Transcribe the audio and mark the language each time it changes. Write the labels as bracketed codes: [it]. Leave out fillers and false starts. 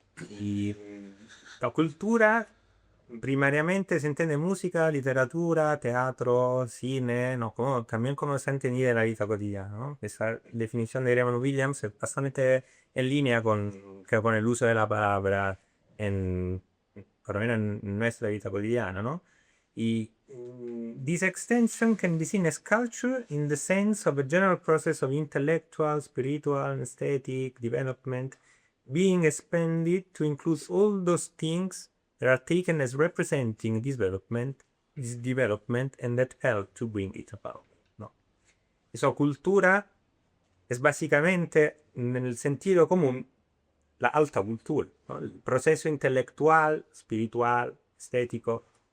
[es] Y la cultura primariamente se entiende música, literatura, teatro, cine, ¿no? También como se entendía en la vida cotidiana, ¿no? Esa definición de Raymond Williams es bastante en línea con el uso de la palabra por lo menos en nuestra vida cotidiana, ¿no? [en] Y this extension can be seen as culture in the sense of a general process of intellectual, spiritual, aesthetic development being expanded to include all those things that are taken as representing this development and that help to bring it about, ¿no? [es] Eso, cultura es básicamente, en el sentido común, la alta cultura, ¿no? El proceso intelectual, espiritual, estético.